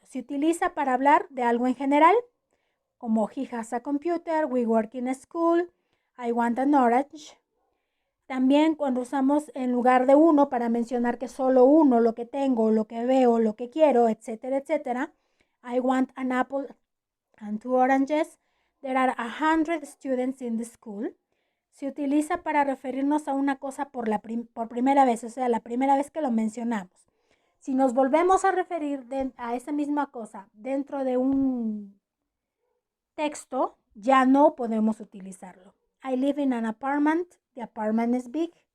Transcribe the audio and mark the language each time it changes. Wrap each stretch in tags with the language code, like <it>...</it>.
<es>Se utiliza para hablar de algo en general, como</es> <en>he has a computer, we work in a school, I want an orange.</en> <es>También cuando usamos en lugar de uno para mencionar que solo uno, lo que tengo, lo que veo, lo que quiero, etcétera, etcétera.</es> <en>I want an apple and 2 oranges. There are 100 students in the school.</en> <es>Se utiliza para referirnos a una cosa por primera vez, o sea, la primera vez que lo mencionamos. Si nos volvemos a referir a esa misma cosa dentro de un texto, ya no podemos utilizarlo.</es> <en>I live in an apartment. The apartment is big.</en>